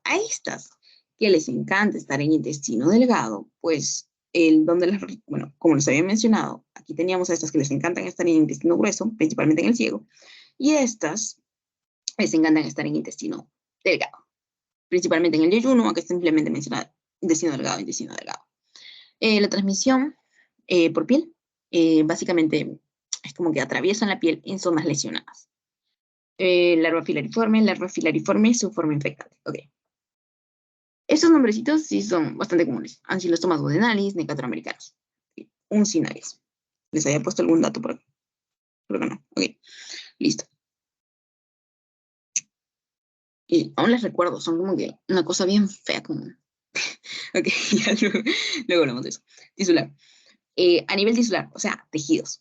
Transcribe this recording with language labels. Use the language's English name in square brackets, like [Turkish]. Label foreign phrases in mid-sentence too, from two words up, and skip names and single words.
[Spanish] A estas que les encanta estar en intestino delgado, pues, bueno, como les había mencionado, aquí teníamos a estas que les encantan estar en intestino grueso, principalmente en el ciego, y a estas les encantan estar en intestino delgado, principalmente en el yeyuno, aunque simplemente menciona intestino delgado, intestino delgado. La transmisión por piel, básicamente es como que atraviesan la piel en zonas lesionadas. Larva filariforme, su forma infectante. Ok. Estos nombrecitos sí son bastante comunes. Ancylostoma duodenalis, necatoroamericanos. Uncinarios. ¿Les había puesto algún dato por aquí? Creo que no. Ok, listo. Y aún les recuerdo, son como que una cosa bien fea como... Ok, ya luego hablamos de eso. Tisular. A nivel tisular, o sea, tejidos.